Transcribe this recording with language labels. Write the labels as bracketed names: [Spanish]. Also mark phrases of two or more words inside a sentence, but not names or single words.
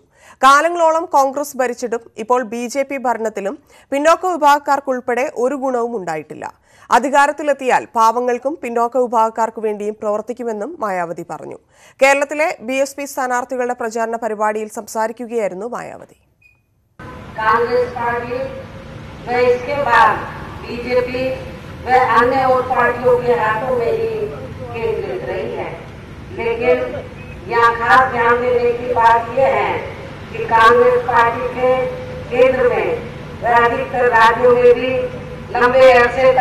[Malayalam] കാലങ്ങളോളം കോൺഗ്രസ് ഭരിച്ചിട്ടും ഇപ്പോൾ ബിജെപി ഭരണത്തിലും പിന്നോക്ക വിഭാഗക്കാർക്കുൾപ്പെടെ ഒരു ഗുണവും ഉണ്ടായിട്ടില്ല. അധികാരത്തിലെത്തിയാൽ പാവങ്ങൾക്കും പിന്നോക്ക വിഭാഗക്കാർക്കു വേണ്ടിയും പ്രവർത്തിക്കുമെന്നും മായാവതി പറഞ്ഞു. കേരളത്തിലെ ബിഎസ്പി സ്ഥാനാർത്ഥികളുടെ പ്രചാരണ പരിപാടിയിൽ സംസാരിക്കുകയായിരുന്നു മായാവതി. [Hindi] बीजेपी व अन्य और पार्टियों के हाथों में ही केंद्रित रही है, लेकिन यहाँ खास ध्यान देने की बात यह है कि कांग्रेस पार्टी के केंद्र में व अधिकतर राज्यों में भी लंबे अरसे